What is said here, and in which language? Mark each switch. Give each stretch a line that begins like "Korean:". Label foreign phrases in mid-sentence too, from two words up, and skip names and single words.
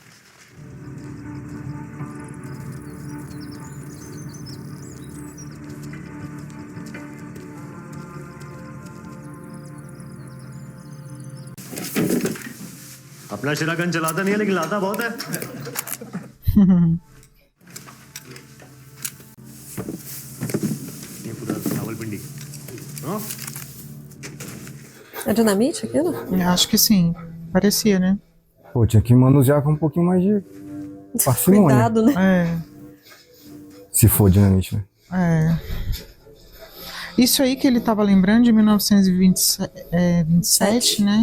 Hindi: अपना शिरागन चलाता नहीं है लेकिन लाता बहुत है. ये पूरा रावलपिंडी. हाँ?
Portuguese: É dinamite aquilo? Acho que sim. Parecia, né? Pô, tinha que manusear com um pouquinho mais de parcimônia. Cuidado, né? É. Se for dinamite, né? É. Isso aí que ele tava lembrando de 1927, né?